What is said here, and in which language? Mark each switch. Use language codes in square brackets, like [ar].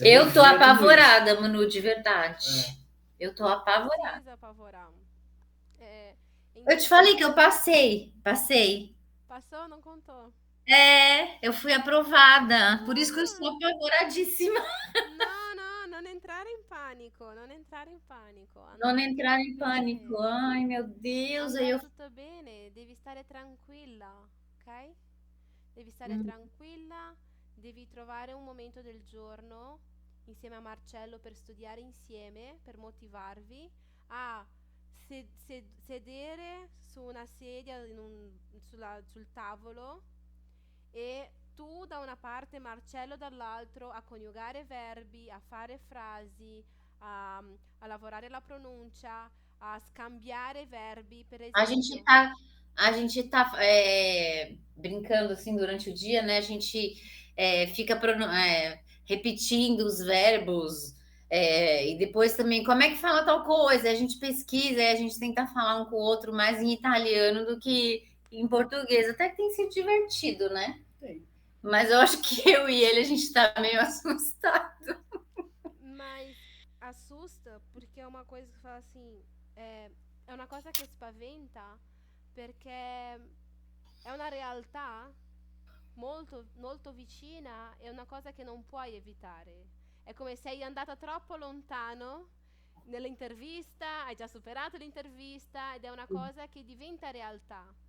[pt] Eu tô via tudo apavorada, Manu, de verdade. Eu tô Não apavorada. precisa apavorar. Eu te falei que eu passei. Passou, não contou. Eu fui aprovada. Por isso que eu estou apavoradíssima. [it] Non entrare in panico, non entrare in panico. [pt] Não entrar em pânico. Ai, meu Deus. [it] Andrà tutto bene, devi stare tranquilla, ok? Devi stare tranquilla, devi trovare un momento del giorno insieme a Marcello per studiare insieme, per motivarvi a sedere su una sedia sul tavolo e tu da una parte, Marcello dall'altro, a coniugare verbi, a fare frasi, a lavorare la pronuncia, a scambiare verbi, per esempio. [pt] A gente tá brincando assim durante o dia, né? A gente fica repetindo os verbos e depois também como é que fala tal coisa. A gente pesquisa, a gente tenta falar um com o outro mais em italiano do que em português. Até que tem sido divertido, né? Sim. Mas eu acho que eu e ele a gente tá meio assustado. Mas assusta porque é uma coisa que fala assim, [it] é una cosa che spaventa perché è una realtà molto, molto vicina, è una cosa che non puoi evitare. È come se sei andata troppo lontano nell'intervista, hai già superato l'intervista ed è una cosa che diventa realtà.